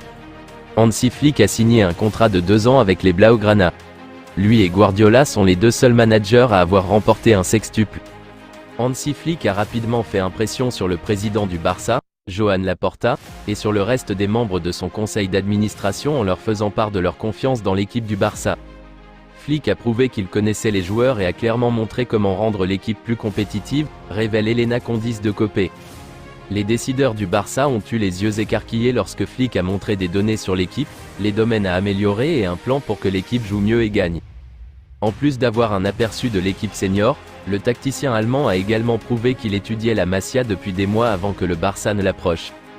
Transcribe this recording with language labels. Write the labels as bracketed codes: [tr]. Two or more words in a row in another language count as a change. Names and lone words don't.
[fr] Hansi Flick a signé un contrat de 2 ans avec les Blaugrana. Lui et Guardiola sont les deux seuls managers à avoir remporté un sextuple. Hansi Flick a rapidement fait impression sur le président du Barça, Joan Laporta, et sur le reste des membres de son conseil d'administration en leur faisant part de leur confiance dans l'équipe du Barça. Flick a prouvé qu'il connaissait les joueurs et a clairement montré comment rendre l'équipe plus compétitive, révèle Elena Condis de Copé. Les décideurs du Barça ont eu les yeux écarquillés lorsque Flick a montré des données sur l'équipe, les domaines à améliorer et un plan pour que l'équipe joue mieux et gagne. En plus d'avoir un aperçu de l'équipe senior, le tacticien allemand a également prouvé qu'il étudiait la Masia depuis des mois avant que le Barça ne l'approche.